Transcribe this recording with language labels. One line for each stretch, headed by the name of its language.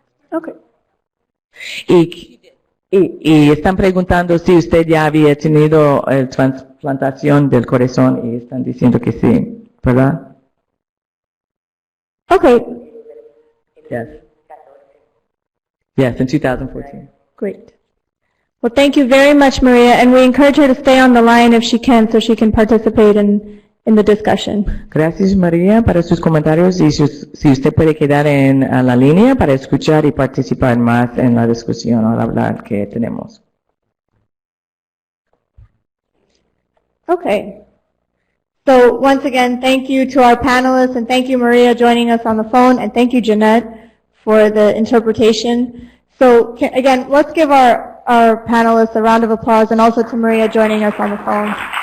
English: Okay.
Spanish: Y están preguntando si usted ya había tenido transplantación del corazón y están diciendo que sí, ¿verdad?
English: Okay. Yes. Yes, in 2014. Great. Well, thank you very much, Maria, and we encourage her to stay on the line if she can so she can participate in the discussion.
Spanish: Gracias, María, para sus comentarios y si usted puede quedar en la línea para escuchar y participar más en la discusión al hablar que tenemos.
English: Okay. So once again, thank you to our panelists, and thank you, Maria, joining us on the phone, and thank you, Jeanette, for the interpretation. So again, let's give our panelists a round of applause, and also to Maria joining us on the phone.